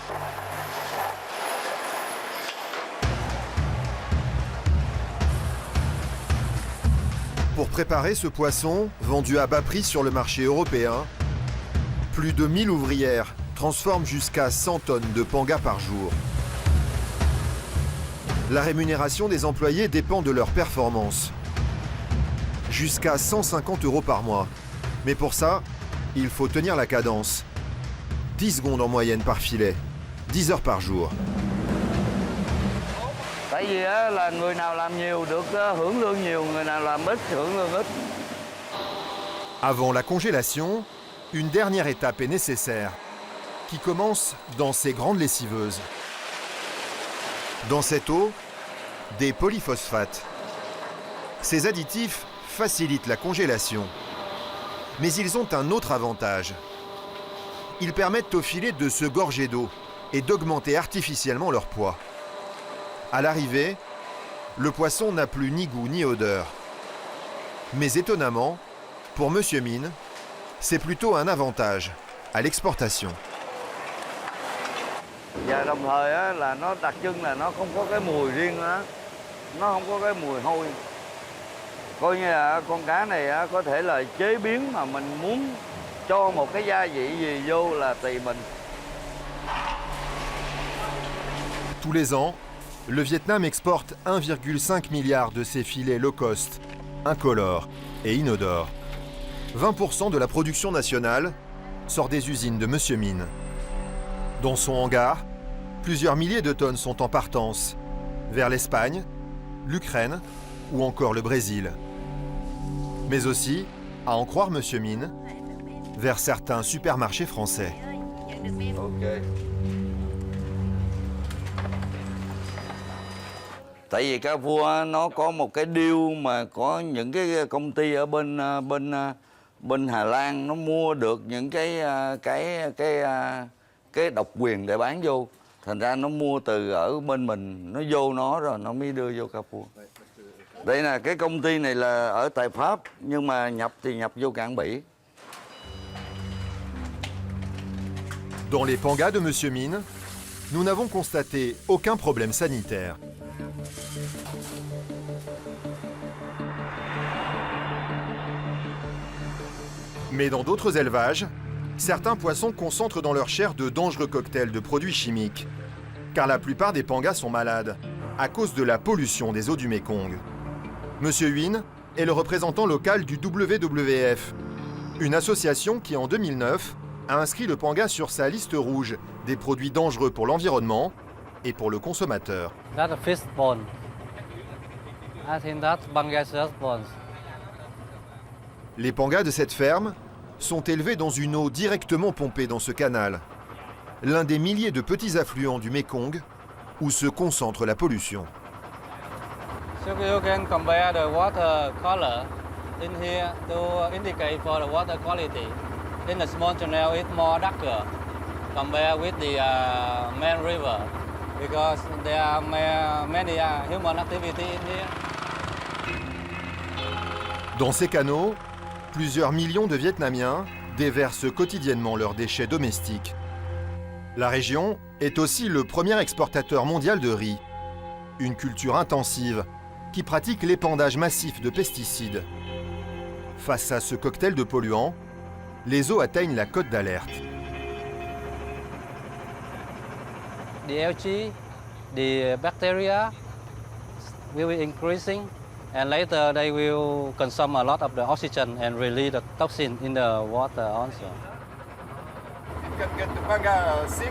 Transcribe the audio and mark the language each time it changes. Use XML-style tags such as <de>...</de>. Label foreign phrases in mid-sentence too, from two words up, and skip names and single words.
<fr>Pour préparer ce poisson, vendu à bas prix sur le marché européen, plus de 1000 ouvrières transforment jusqu'à 100 tonnes de pangas par jour. La rémunération des employés dépend de leur performance. Jusqu'à 150 € par mois. Mais pour ça, il faut tenir la cadence. 10 secondes en moyenne par filet, 10 heures par jour.</fr> <vi>Tại vì á, là người nào làm nhiều được hưởng lương nhiều, người nào làm ít hưởng lương ít.</vi> <fr>Avant la congélation, une dernière étape est nécessaire, qui commence dans ces grandes lessiveuses. Dans cette eau, des polyphosphates. Ces additifs facilitent la congélation. Mais ils ont un autre avantage. Ils permettent aux filets de se gorger d'eau et d'augmenter artificiellement leur poids. À l'arrivée, le poisson n'a plus ni goût ni odeur. Mais étonnamment, pour Monsieur Mine, c'est plutôt un avantage à l'exportation.</fr> <vi>Và đồng thời á, là nó đặc trưng là nó không có cái mùi riêng đó. Nó không có cái mùi hôi. Coi như là con cá này á, có thể là chế biến mà mình muốn cho một cái gia vị gì vô là tùy mình.</vi> <fr>Tous les ans, le Vietnam exporte 1,5 milliard de ses filets</fr> <en>low cost,</en> <fr>incolores et inodores. 20% de la production nationale sort des usines de Monsieur Mine. Dans son hangar, plusieurs milliers de tonnes sont en partance vers l'Espagne, l'Ukraine ou encore le Brésil. Mais aussi, à en croire Monsieur Mine, vers certains supermarchés français. Ok.</fr> <vi>Tại vì cá vua nó có một cái deal mà có những cái công ty ở bên Hà Lan nó mua được những cái độc quyền để bán vô. Thành ra nó mua từ ở bên mình, nó vô nó rồi nó mới đưa vô cá vua. Đây là cái công ty này là ở tại Pháp nhưng mà nhập thì nhập vô cảng Bỉ.</vi> <fr>Dans les pangas de Monsieur Mine, nous n'avons constaté aucun problème sanitaire. Mais dans d'autres élevages, certains poissons concentrent dans leur chair de dangereux cocktails de produits chimiques, car la plupart des pangas sont malades à cause de la pollution des eaux du Mékong. Monsieur Huynh est le représentant local du WWF, une association qui en 2009 a inscrit le panga sur sa liste rouge des produits dangereux pour l'environnement et pour le consommateur.</fr> <en>That's a fish bone. I think that's Bangladesh bones.</en> <fr>Les pangas de cette ferme sont élevés dans une eau directement pompée dans ce canal, l'un des milliers de petits affluents du Mékong où se concentre la pollution.</fr> <en>So you can compare the water color in here to indicate for the water quality. In the small channel, it's more darker compared with the main river because there are many human activity in here.</en> <fr>Dans ces canaux, plusieurs millions de Vietnamiens déversent quotidiennement leurs déchets domestiques. La région est aussi le premier exportateur mondial de riz, une culture intensive qui pratique l'épandage massif de pesticides. Face à ce cocktail de polluants, les eaux atteignent la cote d'alerte.</fr> <en>The algae, the bacteria will be increasing and later they will consume a lot of the oxygen and release the toxin in the water also. It can get the panga sick.</en>